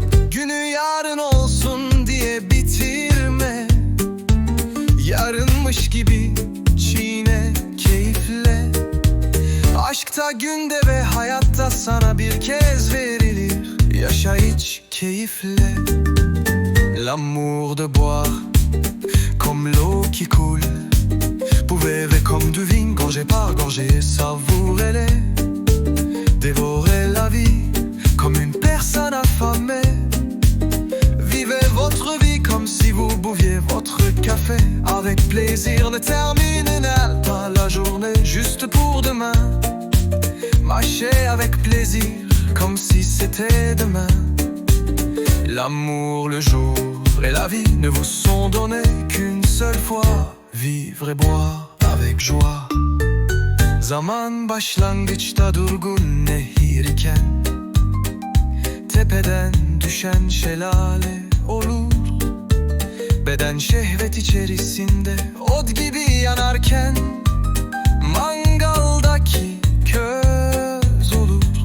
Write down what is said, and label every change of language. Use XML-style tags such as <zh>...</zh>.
<tr>Günü yarın olsun diye bitirme, yarınmış gibi çiğne keyifle. Aşkta, günde ve hayatta sana bir kez verilir, yaşa iç keyifle.</tr> <fr>L'amour de boire comme l'eau qui coule, buvez comme du vin, gorgée par gorgée, savourez-les. Dévorez la vie comme une personne affamée. Vivez votre vie comme si vous buviez votre café avec plaisir. Ne terminez pas la journée juste pour demain. Marchez avec plaisir comme si c'était demain. L'amour, le jour et la vie ne vous sont donnés qu'une seule fois. Vivre et boire avec joie.</fr> <tr>Zaman başlangıçta durgun nehir iken, tepeden düşen şelale olur. Beden şehvet içerisinde od gibi yanarken, mangaldaki köz olur.</tr>